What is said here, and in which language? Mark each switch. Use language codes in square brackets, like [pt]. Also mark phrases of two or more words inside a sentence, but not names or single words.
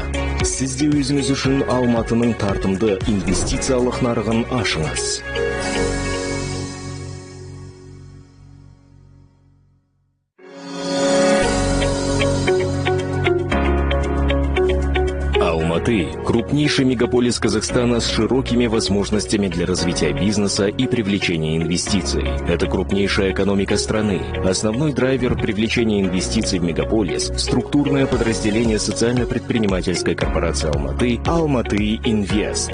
[kk] Сіз де өзіңіз үшін Алматының тартымды инвестициялық нарығын ашыңыз. [ru] Алматы – крупнейший мегаполис Казахстана с широкими возможностями для развития бизнеса и привлечения инвестиций. Это крупнейшая экономика страны. Основной драйвер привлечения инвестиций в мегаполис – структурное подразделение социально-предпринимательской корпорации Алматы Almaty Invest.